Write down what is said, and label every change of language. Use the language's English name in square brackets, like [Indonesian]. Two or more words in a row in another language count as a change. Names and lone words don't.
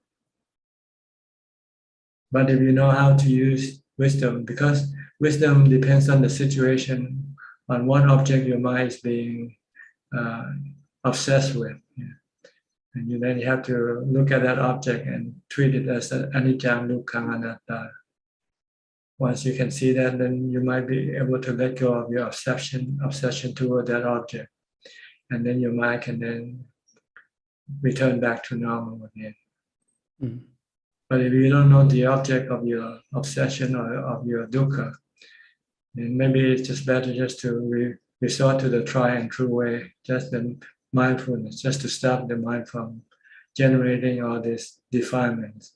[English] But if you know how to use wisdom, because wisdom depends on the situation, on what object your mind is being obsessed with. And then you have to look at that object and treat it as an [Pali] anicca, dukkha, anatta. [English] Once you can see that, then you might be able to let go of your obsession toward that object. And then your mind can then return back to normal again. Mm. But if you don't know the object of your obsession or of your dukkha, then maybe it's just better just to resort to the tried and true way, just the mindfulness, just to stop the mind from generating all these defilements.